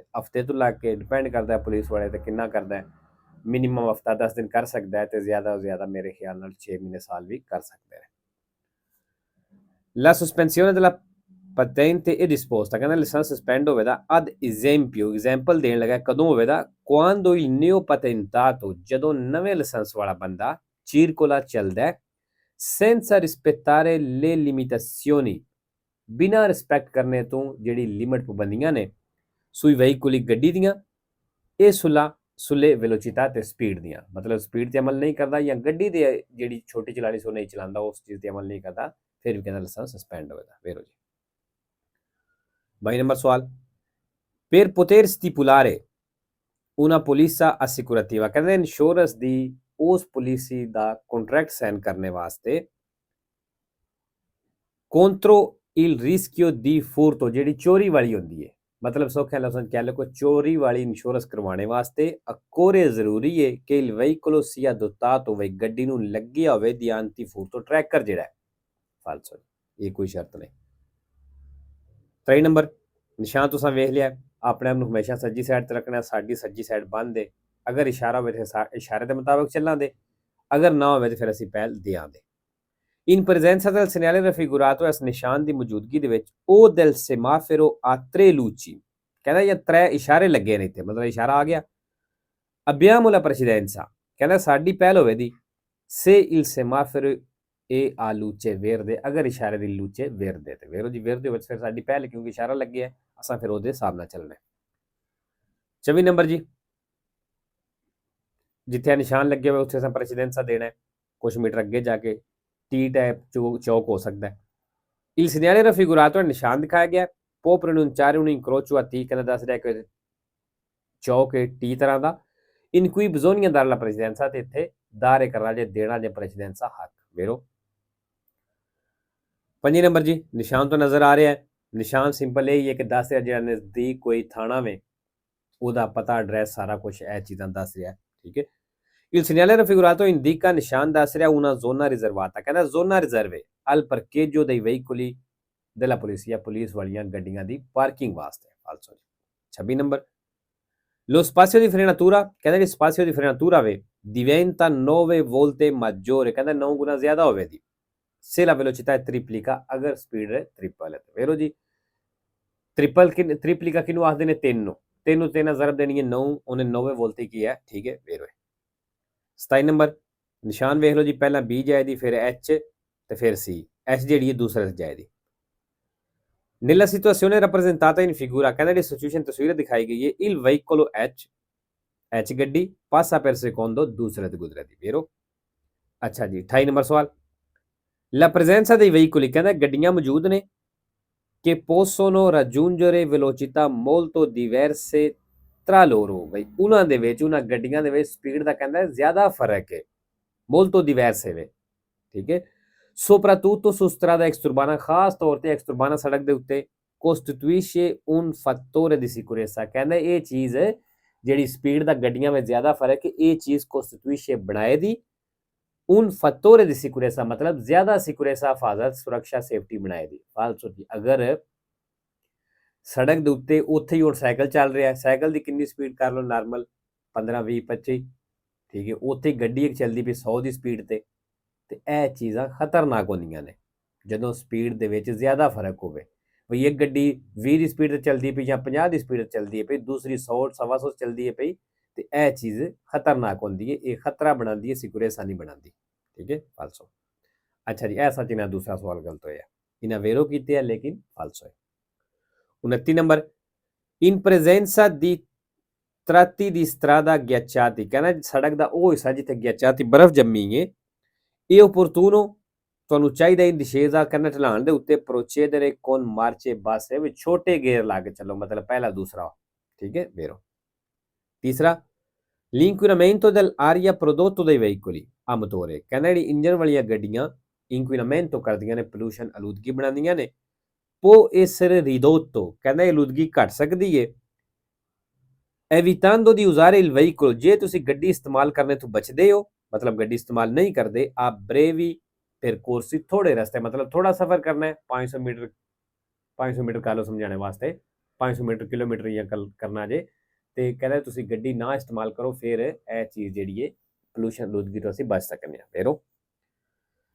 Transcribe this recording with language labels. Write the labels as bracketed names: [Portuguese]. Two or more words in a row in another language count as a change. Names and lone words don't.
[Punjabi] ਹਫ਼ਤੇ ਤੋਂ ਲੱਗ ਕੇ ਡਿਪੈਂਡ ਕਰਦਾ ਹੈ ਪੁਲਿਸ ਵਾਲੇ ਤੇ ਕਿੰਨਾ ਕਰਦਾ ਹੈ, ਮਿਨੀਮਮ ਹਫ਼ਤਾ 10 ਦਿਨ ਕਰ ਸਕਦਾ ਹੈ ਤੇ ਜ਼ਿਆਦਾ ਤੋਂ ਜ਼ਿਆਦਾ ਮੇਰੇ ਖਿਆਲ ਨਾਲ 6 ਮਹੀਨੇ ਸਾਲ ਵੀ ਕਰ ਸਕਦੇ ਨੇ। [Italian] La sospensione della patente è disposta, [Punjabi] ਕਹਿੰਦਾ ਲਾਇਸੈਂਸ ਸਸਪੈਂਡ ਹੋਵੇਗਾ [Italian] ad esempio, [Punjabi] ਐਗਜ਼ਾਮਪਲ ਦੇਣ ਲੱਗਾ ਕਦੋਂ ਹੋਵੇਗਾ, [Italian] quando il neopatentato, [Punjabi] ਜਦੋਂ ਨਵੇਂ ਲਾਇਸੈਂਸ ਵਾਲਾ ਬੰਦਾ circola ਚੱਲਦਾ ਹੈ [Italian] senza rispettare le limitazioni, [Punjabi] ਬਿਨਾਂ ਰਿਸਪੈਕਟ ਕਰਨੇ ਤੋਂ ਜਿਹੜੀ ਲਿਮਿਟ ਪਾਬੰਦੀਆਂ ਨੇ [Italian] sui veicoli [Punjabi] ਗੱਡੀ ਦੀਆਂ ਇਹ [Italian] sulle velocità [Punjabi] ਤੇ ਸਪੀਡ ਦੀਆਂ, ਮਤਲਬ ਸਪੀਡ ਤੇ ਅਮਲ ਨਹੀਂ ਕਰਦਾ ਜਾਂ ਗੱਡੀ ਦੇ ਜਿਹੜੀ ਛੋਟੀ ਚਲਾਣੀ ਸੋ ਨਹੀਂ ਚਲਾਉਂਦਾ ਉਸ ਚੀਜ਼ ਤੇ ਅਮਲ ਨਹੀਂ ਕਰਦਾ, ਫਿਰ ਵੀ ਕਹਿੰਦਾ ਲਾਇਸੈਂਸ ਸਸਪੈਂਡ ਹੋਵੇਗਾ। ਵੇਰੋ ਜੀ 22 ਨੰਬਰ ਸਵਾਲ, [Italian] per poter stipulare una polizza assicurativa, [Punjabi] ਕਹਿੰਦੇ ਇੰਸ਼ੋਰੈਂਸ ਦੀ ਉਸ ਪਾਲਿਸੀ ਦਾ ਕੰਟਰੈਕਟ ਸਾਈਨ ਕਰਨੇ ਵਾਸਤੇ [Italian] contro il rischio di furto, [Punjabi] ਜਿਹੜੀ ਚੋਰੀ ਵਾਲੀ ਹੁੰਦੀ ਹੈ, ਮਤਲਬ ਸੌਖੇ ਲਫ਼ਜ਼ਾਂ ਕਹਿ ਲਓ ਕੋਈ ਚੋਰੀ ਵਾਲੀ ਇੰਸ਼ੋਰੈਂਸ ਕਰਵਾਉਣੇ ਵਾਸਤੇ ਅਕੋਰੇ ਜ਼ਰੂਰੀ ਹੈ ਕਿ [Italian] il veicolo sia dotato [Punjabi] ਹੋਵੇ, ਗੱਡੀ ਨੂੰ ਲੱਗਿਆ ਹੋਵੇ ਦੀ [Italian] anti furto [Punjabi] ਟਰੈਕਰ ਜਿਹੜਾ ਹੈ, ਫਾਲਸੋ, ਇਹ ਕੋਈ ਸ਼ਰਤ ਨਹੀਂ। 23 ਨੰਬਰ, ਨਿਸ਼ਾਨ ਤੁਸੀਂ ਵੇਖ ਲਿਆ, ਆਪਣੇ ਆਪ ਨੂੰ ਹਮੇਸ਼ਾ ਸੱਜੀ ਸਾਈਡ ਤੇ ਰੱਖਣਾ, ਸਾਡੀ ਸੱਜੀ ਸਾਈਡ ਬੰਦ ਹੈ, ਅਗਰ ਇਸ਼ਾਰਾ ਹੋਵੇ ਤਾਂ ਇਸ਼ਾਰੇ ਦੇ ਮੁਤਾਬਕ ਚੱਲਾਂਗੇ, ਅਗਰ ਨਾ ਹੋਵੇ ਤਾਂ ਫਿਰ ਅਸੀਂ ਪਹਿਲ ਦਿਆਂਗੇ। [Italian] In presenza del segnale raffigurato, [Punjabi] ਇਸ ਨਿਸ਼ਾਨ ਦੀ ਮੌਜੂਦਗੀ ਦੇ ਵਿੱਚ [Italian] o del semaforo a tre luci, [Punjabi] ਕਹਿੰਦਾ ਇਹ 3 ਇਸ਼ਾਰੇ ਲੱਗੇ ਨੇ ਇੱਥੇ, ਮਤਲਬ ਇਸ਼ਾਰਾ ਆ ਗਿਆ। [Italian] abbiamo la precedenza, [Punjabi] ਕਹਿੰਦਾ ਸਾਡੀ ਪਹਿਲ ਹੋਵੇਗੀ [Italian] se il semaforo è a luce verde, [Punjabi] ਅਗਰ ਇਸ਼ਾਰੇ ਦੀ [Italian] luce verde [Punjabi] ਤੇ ਵੇਰੋ ਜੀ verde ਵਿੱਚ ਫਿਰ ਸਾਡੀ ਪਹਿਲ, ਕਿਉਂਕਿ ਇਸ਼ਾਰਾ ਲੱਗਿਆ ਅਸਾਂ ਫਿਰ ਉਹਦੇ ਹਿਸਾਬ ਨਾਲ ਚੱਲਣਾ। 24 ਨੰਬਰ ਜੀ, ਜਿੱਥੇ ਨਿਸ਼ਾਨ ਲੱਗੇ ਹੋਏ ਉੱਥੇ ਅਸਾਂ ਪ੍ਰੈਸੀਡੈਂਸਾ ਦੇਣਾ ਹੈ, ਕੁਝ ਮੀਟਰ ਅੱਗੇ ਜਾ ਕੇ ਟੀ ਟਾਈਪ ਚੌਕ ਹੋ ਸਕਦਾ ਹੈ। [Italian] il segnale raffigurato [Punjabi] ਨਿਸ਼ਾਨ ਦਿਖਾਇਆ ਗਿਆ, [Italian] può pronunciare un incrocio a T, [Punjabi] ਕਹਿੰਦਾ ਦੱਸ ਰਿਹਾ ਕਿ ਚੌਕ ਹੈ ਟੀ ਤਰ੍ਹਾਂ ਦਾ, [Italian] in cui bisogna dare la precedenza, [Punjabi] ਤੇ ਇੱਥੇ ਦਾਰੇ ਕਰਨਾ ਜੇ ਦੇਣਾ ਜੇ ਪ੍ਰੈਸੀਡੈਂਸਾ ਹੱਕ। ਵੇਰੋ 5 ਨੰਬਰ ਜੀ, ਨਿਸ਼ਾਨ ਤੋਂ ਨਜ਼ਰ ਆ ਰਿਹਾ ਹੈ, ਨਿਸ਼ਾਨ ਸਿੰਪਲ ਇਹ ਹੀ ਹੈ ਕਿ ਦੱਸ ਰਿਹਾ ਜਿਹੜਾ ਨਜ਼ਦੀਕ ਕੋਈ ਥਾਣਾ ਵੇ ਉਹਦਾ ਪਤਾ ਐਡਰੈਸ ਸਾਰਾ ਕੁਝ ਇਹ ਚੀਜ਼ਾਂ ਦੱਸ ਰਿਹਾ, ਠੀਕ ਹੈ। [Italian] il segnale raffigurato indica, [Punjabi] ਨਿਸ਼ਾਨ ਦੱਸ ਰਿਹਾ [Italian] una zona riservata, ਕਹਿੰਦਾ zona riserve al parcheggio dei veicoli della polizia, [Punjabi] ਪੁਲਿਸ ਵਾਲੀਆਂ ਗੱਡੀਆਂ ਦੀ ਪਾਰਕਿੰਗ ਵਾਸਤੇ, ਫਾਲਸੋ। 26 ਨੰਬਰ, [Italian] lo spazio di frenatura, [Punjabi] ਕਹਿੰਦਾ ਕਿ [Italian] spazio di frenatura ਵੇ diventa 9 volte maggiore, [Punjabi] ਕਹਿੰਦਾ 9 ਗੁਣਾ ਜ਼ਿਆਦਾ ਹੋਵੇਗੀ [Italian] se la velocità è triplica, [Punjabi] ਅਗਰ ਸਪੀਡ ਹੈ ਟ੍ਰਿਪਲ ਹੈ। ਵੇਰੋ ਜੀ ਟ੍ਰਿਪਲਿਕਾ ਕਿਹਨੂੰ ਆਖਦੇ ਨੇ, 3 ਨੂੰ, 3 ਨੂੰ 3 ਜ਼ਰਬ ਦੇਣੀ ਹੈ 9, ਉਹਨੇ 9 ਵੋਲਟ ਕੀ ਹੈ, ਠੀਕ ਹੈ। ਵੇਰੋ 27 ਨੰਬਰ, ਨਿਸ਼ਾਨ ਵੇਖ ਲਓ ਜੀ, ਪਹਿਲਾਂ B ਜਾਏਦੀ, ਫਿਰ H ਤੇ ਫਿਰ C, H ਜਿਹੜੀ ਹੈ ਦੂਸਰੇ ਜਾਏਦੀ। [Italian] nella situazione rappresentata in figura, [Punjabi] ਕਹਿੰਦਾ ਜਿਹੜੀ ਸਿਚੁਏਸ਼ਨ ਤਸਵੀਰ ਦਿਖਾਈ ਗਈ ਹੈ, [Italian] il veicolo H ਗੱਡੀ passa per secondo [Punjabi] ਦੂਸਰੇ ਤੇ ਗੁਜ਼ਰਦੀ। ਵੇਰੋ ਅੱਛਾ ਜੀ 28 ਨੰਬਰ ਸਵਾਲ, [Italian] la presenza dei veicoli, [Punjabi] ਕਹਿੰਦਾ ਗੱਡੀਆਂ ਮੌਜੂਦ ਨੇ [Italian] che possono raggiungere velocità molto diverse tra loro, [Punjabi] ਬਈ ਉਹਨਾਂ ਦੇ ਵਿੱਚ, ਉਹਨਾਂ ਗੱਡੀਆਂ ਦੇ ਵਿੱਚ ਸਪੀਡ ਦਾ ਕਹਿੰਦਾ ਜ਼ਿਆਦਾ ਫਰਕ ਹੈ, [Italian] molto diverse [Punjabi] ਵੇ, ਠੀਕ ਹੈ। [Italian] soprattutto su strada exturbana, [Punjabi] ਖਾਸ ਤੌਰ ਤੇ ਐਕਸਟਰਬਾਨਾ ਸੜਕ ਦੇ ਉੱਤੇ [Italian] costituisce un fattore di sicurezza, [Punjabi] ਕਹਿੰਦਾ ਇਹ ਚੀਜ਼ ਜਿਹੜੀ ਸਪੀਡ ਦਾ ਗੱਡੀਆਂ ਵਿੱਚ ਜ਼ਿਆਦਾ ਫਰਕ ਹੈ, ਇਹ ਚੀਜ਼ costituisce ਬਣਾਏ ਦੀ [Italian] un fattore di sicurezza, [Punjabi] ਮਤਲਬ ਜ਼ਿਆਦਾ ਸਿਕਿਉਰੇਸਾ, ਹਿਫ਼ਾਜ਼ਤ, ਸੁਰੱਖਿਆ, ਸੇਫ਼ਟੀ ਬਣਾਏ ਦੀ। ਫ਼ਾਲਤੂ ਕੀ ਅਗਰ ਸੜਕ ਦੇ ਉੱਤੇ ਉੱਥੇ ਹੀ ਹੁਣ ਸਾਈਕਲ ਚੱਲ ਰਿਹਾ, ਸਾਈਕਲ ਦੀ ਕਿੰਨੀ ਸਪੀਡ ਕਰ ਲਓ ਨਾਰਮਲ 15 20 25, ਠੀਕ ਹੈ, ਉੱਥੇ ਗੱਡੀ ਇੱਕ ਚੱਲਦੀ ਪਈ 100 ਦੀ ਸਪੀਡ ਤੇ ਇਹ ਚੀਜ਼ਾਂ ਖਤਰਨਾਕ ਹੁੰਦੀਆਂ ਨੇ ਜਦੋਂ ਸਪੀਡ ਦੇ ਵਿੱਚ ਜ਼ਿਆਦਾ ਫਰਕ ਹੋਵੇ। ਬਈ ਇੱਕ ਗੱਡੀ 20 ਦੀ ਸਪੀਡ ਤੇ ਚੱਲਦੀ ਪਈ ਜਾਂ 50 ਦੀ ਸਪੀਡ ਤੇ ਚੱਲਦੀ ਹੈ ਪਈ, ਦੂਸਰੀ 100 125 ਚੱਲਦੀ ਹੈ ਪਈ, ਤੇ ਇਹ ਚੀਜ਼ ਖਤਰਨਾਕ ਹੁੰਦੀ ਹੈ, ਇਹ ਖਤਰਾ ਬਣਾਉਂਦੀ ਹੈ, ਸਿਕਿਉਰੇਸਾ ਨਹੀਂ ਬਣਾਉਂਦੀ, ਠੀਕ ਹੈ, ਫਾਲਸੋ। ਅੱਛਾ ਜੀ, ਇਹ ਸੱਚ ਇਹਨਾਂ ਦੂਸਰਾ ਸਵਾਲ ਗਲਤ ਹੋਇਆ, ਇਹਨਾਂ ਵੇਰੋ ਕੀਤੇ ਹੈ ਲੇਕਿਨ ਫਾਲਸੋ ਹੈ। 29 ਨੰਬਰ, [Italian] in presenza di tratti di strada ghiacciati, [Punjabi] ਕਹਿੰਦਾ ਸੜਕ ਦਾ ਉਹ ਹਿੱਸਾ ਜਿੱਥੇ ghiacciati ਬਰਫ਼ ਜੰਮੀ ਹੈ, ਇਹ opportuno, ਤੁਹਾਨੂੰ ਚਾਹੀਦਾ [Italian] in discesa, [Punjabi] ਕਹਿੰਦਾ ਢਲਾਣ ਦੇ ਉੱਤੇ [Italian] procedere con marce basse, [Punjabi] ਵੀ ਛੋਟੇ ਗੇਅਰ ਲਾ ਕੇ ਚੱਲੋ, ਮਤਲਬ ਪਹਿਲਾ ਦੂਸਰਾ, ਠੀਕ ਹੈ, ਵੇਰੋ। ਤੀਸਰਾ, [Italian] l'inquinamento dell'aria prodotto dai veicoli a motore, [Punjabi] ਕਹਿੰਦਾ ਜਿਹੜੀ ਇੰਜਨ ਵਾਲੀਆਂ ਗੱਡੀਆਂ inquinamento ਕਰਦੀਆਂ ਨੇ, ਪੋਲੂਸ਼ਨ ਆਲੂਦਗੀ ਬਣਾਉਂਦੀਆਂ ਨੇ, [Italian] può essere ridotto, [Punjabi] ਕਹਿੰਦਾ ਇਹ ਆਲੂਦਗੀ ਘਟ ਸਕਦੀ ਹੈ [Italian] evitando di usare il veicolo, [Punjabi] ਜੇ ਤੁਸੀਂ ਗੱਡੀ ਇਸਤੇਮਾਲ ਕਰਨੇ ਤੋਂ ਬਚਦੇ ਹੋ ਮਤਲਬ ਗੱਡੀ ਇਸਤੇਮਾਲ ਨਹੀਂ ਕਰਤੇ, ਆਪ [Italian] brevi percorsi [Punjabi] ਥੋੜ੍ਹੇ ਰਸਤੇ ਮਤਲਬ ਥੋੜ੍ਹਾ ਸਫ਼ਰ ਕਰਨਾ ਹੈ 500 ਮੀਟਰ ਕਹਿ ਲਓ ਸਮਝਾਣੇ ਵਾਸਤੇ 500 ਮੀਟਰ ਕਿਲੋਮੀਟਰ ਯਾ ਕਰਨਾ ਜੇ ਤੋ ਕਹਿੰਦੇ ਤੁਸੀਂ ਗੱਡੀ ਨਾ ਇਸਤੇਮਾਲ ਕਰੋ ਫਿਰ ਯਹ ਚੀਜ਼ ਜੀ ਹੈ ਪੋਲੂਸ਼ਨ ਲੂਦਗੀ ਤੋ ਅਸਾਂ ਬਚ ਸਕਦੇ ਹੈਂ।